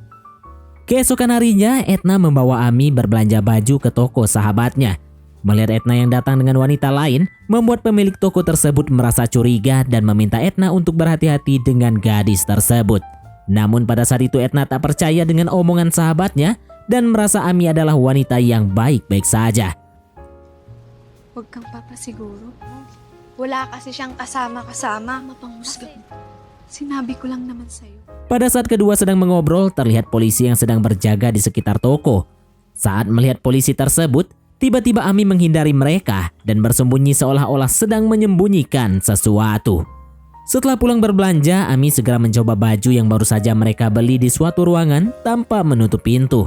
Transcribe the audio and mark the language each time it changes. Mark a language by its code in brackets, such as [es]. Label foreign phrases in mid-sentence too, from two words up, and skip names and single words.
[id] Keesokan harinya Edna membawa Ami berbelanja baju ke toko sahabatnya. Melihat Edna yang datang dengan wanita lain, membuat pemilik toko tersebut merasa curiga dan meminta Edna untuk berhati-hati dengan gadis tersebut. Namun pada saat itu Edna tak percaya dengan omongan sahabatnya dan merasa Ami adalah wanita yang baik-baik saja. [tl] Huwag kang papasiguro. Wala kasi siyang kasama-kasama. Mapanghusga. Sinabi ko lang naman sa'yo. [id] Pada saat kedua sedang mengobrol, terlihat polisi yang sedang berjaga di sekitar toko. Saat melihat polisi tersebut, tiba-tiba Ami menghindari mereka dan bersembunyi seolah-olah sedang menyembunyikan sesuatu. Setelah pulang berbelanja, Ami segera mencoba baju yang baru saja mereka beli di suatu ruangan tanpa menutup pintu.